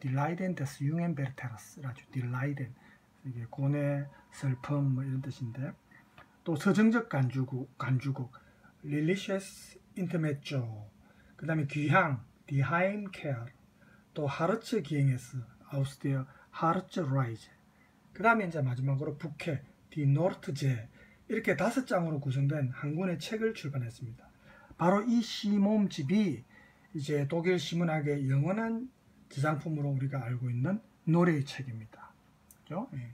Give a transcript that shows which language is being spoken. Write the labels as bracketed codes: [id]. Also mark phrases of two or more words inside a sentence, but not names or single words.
[ko] Die Leiden des jungen Werthers, Die Leiden, 이게 고뇌, 슬픔 뭐 이런 뜻인데, 또 서정적 간주곡 Liliches 인터메조, 그 다음에 귀향, Die Heimkehr, 또 하르츠 기행에스, [de] aus der Harzreise, [ko] 그 다음에 이제 마지막으로 북해, Die Nordsee, 이렇게 5장으로 구성된 한 권의 책을 출판했습니다. 바로 이 시모음집이 이제 독일 시문학의 영원한 지상품으로 우리가 알고 있는 노래의 책입니다. 그죠? 예.